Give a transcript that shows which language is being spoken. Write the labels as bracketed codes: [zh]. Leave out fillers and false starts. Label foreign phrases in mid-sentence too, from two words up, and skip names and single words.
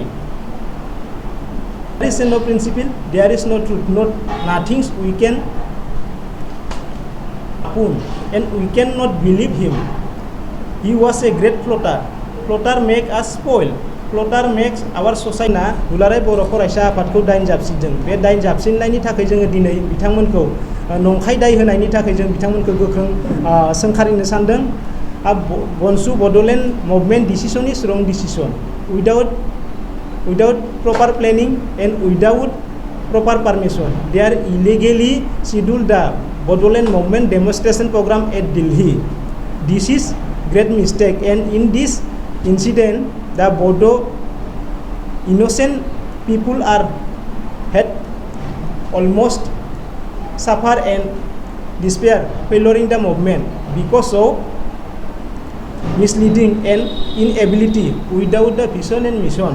[en] There is no principle, there is no truth, nothing we can upon, and we cannot believe him. He was a great plotter. Plotter make us spoil. Plotter makes our society. [brx] दुलाराय बर' फरायसा आफादखौ दाइन जाबसिनदों। बे दाइन जाबसिननायनि थाखाय जोङो दिनै बिथांमोनखौ नंखाय दाय होनायनि थाखाय जों बिथांमोनखौ गोख्रों सोंखारिनो सानदों। [en] BoNSU Bodoland movement decision is wrong decision. Without proper planning and without proper permission, they are illegally scheduled the Bodoland movement demonstration program at Delhi. This is great mistake, and in this incident, the Bodo innocent people are had almost suffer and despair following the movement because of misleading and inability without the vision and mission.